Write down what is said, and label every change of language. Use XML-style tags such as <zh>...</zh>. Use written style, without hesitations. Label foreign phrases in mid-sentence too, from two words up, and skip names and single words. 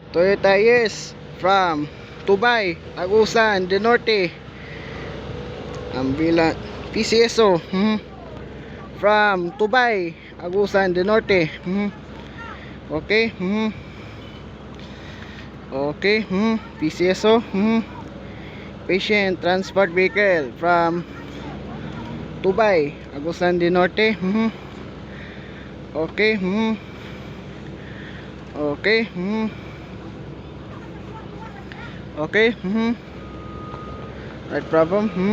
<en>Toyota Yes from Tubay, Agusan del Norte. Ambulance PCSO from Tubay, Agusan del Norte. Okay. Okay. PCSO. Patient transport vehicle from Tubay, Agusan del Norte. Okay. Okay. Okay. Right problem.</en>